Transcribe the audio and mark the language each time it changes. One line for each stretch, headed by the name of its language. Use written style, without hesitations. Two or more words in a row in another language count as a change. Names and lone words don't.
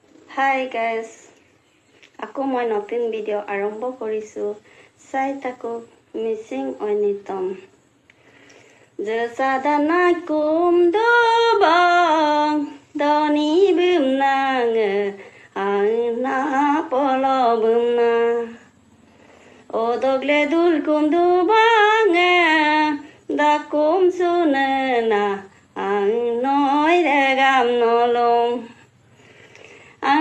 English: hi guys,
Assamese: আকৌ মই নতুন ভিডিঅ' আৰম্ভ কৰিছোঁ। চাই থাকক মিচিং ঐনিতম।
Mising: Jesadanakum dobang doni bumnang ana polo bumna odogle dulkum dobang dakum sunena ang noi regam nolong ang